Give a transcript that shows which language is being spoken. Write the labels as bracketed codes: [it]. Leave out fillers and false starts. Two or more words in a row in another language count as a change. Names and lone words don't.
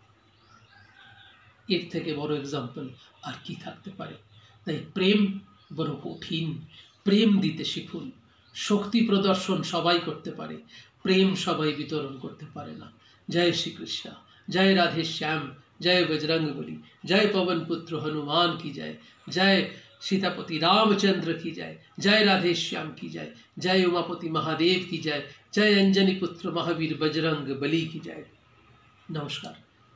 [bn] এর থেকে বড় এক্সাম্পল আর কি থাকতে পারে? তাই প্রেম বড় কঠিন। প্রেম দিতে শিখুন। শক্তি প্রদর্শন সবাই করতে পারে, প্রেম সবাই বিতরণ করতে পারে না। জয় শ্রীকৃষ্ণ, জয় রাধে শ্যাম, [hi] जय बजरंगबली, जय पवन पुत्र हनुमान की जय, जय सीतापति रामचंद्र की जय, जय राधे श्याम की जय, जय उमापति महादेव की जय, जय अंजनी पुत्र महावीर बजरंग बली की जय। नमस्कार।